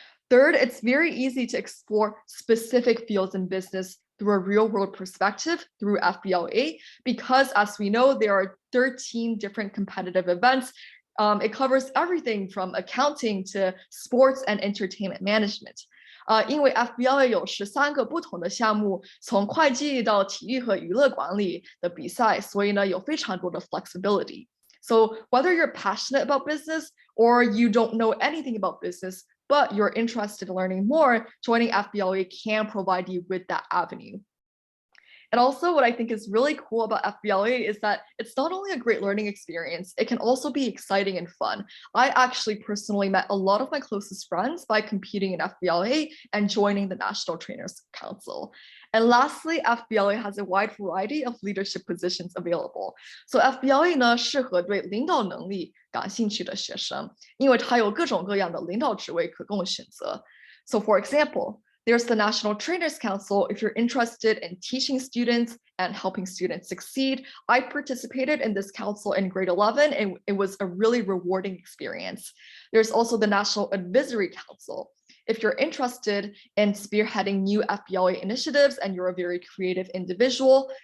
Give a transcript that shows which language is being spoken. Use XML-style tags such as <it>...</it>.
<en>Third, it's very easy to explore specific fields in business through a real-world perspective through FBLA, because as we know, there are 13 different competitive events. It covers everything from accounting to sports and entertainment management.</en> <zh>因为 FBLA 有13个不同的项目，从会计到体育和娱乐管理的比赛，所以呢有非常多的 flexibility.</zh> <en>So whether you're passionate about business or you don't know anything about business, but you're interested in learning more, joining FBLA can provide you with that avenue. And also what I think is really cool about FBLA is that it's not only a great learning experience, it can also be exciting and fun. I actually personally met a lot of my closest friends by competing in FBLA and joining the National Trainers Council. And lastly, FBLA has a wide variety of leadership positions available.</en> <zh>So FBLA 呢适合对领导能力感兴趣的学生，因为它有各种各样的领导职位可供选择。</zh> <en>So for example, there's the National Trainers Council if you're interested in teaching students and helping students succeed. I participated in this council in grade 11 and it was a really rewarding experience. There's also the National Advisory Council. If you're interested in spearheading new FBLA initiatives and you're a very creative individual.</en>